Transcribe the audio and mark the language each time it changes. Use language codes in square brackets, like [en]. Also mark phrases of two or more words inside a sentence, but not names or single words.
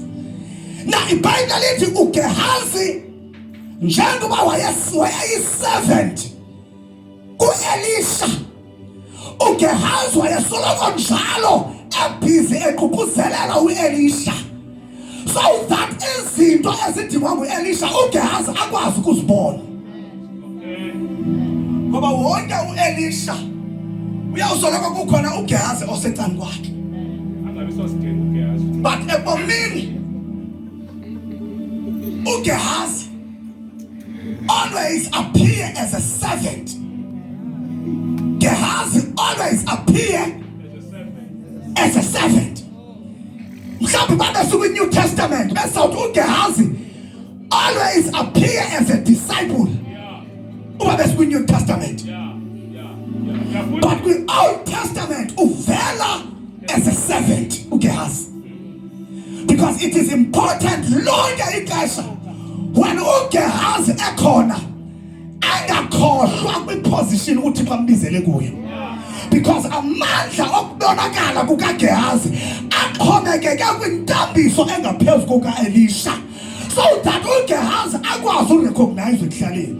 [xh] Na iBhayibheli lithi uGehazi njengoba wayeyi-servant kuElisha, uGehazi wayesoloko njalo ebhizi eququzelela uElisha [en] so that [xh] izinto ezidingwa nguElisha uGehazi akwazi ukuzibona. Ngoba wonke uElisha uyawusoloko kukhona uGehazi osecane kwakhe, but ebomini uGehazi [en] always appear as a servant. Gehazi always appear as a servant. [xh] Mhlawumbe basuka kwi-New Testament besawuthi uGehazi [en] always appear as a disciple. [xh] Uba besuka kwi-New Testament. [en] But with Old Testament uvela as a servant uGehazi. Because it is important [xh] lonke ixesha when uGehazi ekhona angakhohlwa kwi-position uThixo ambizele kuyo. Because amandla okubonakala kukaGehazi axhomekeke kwintambiso engaphezu kuka-Elisha, [en] so that [xh] uGehazi akwazi urecognize ekuhlaleni.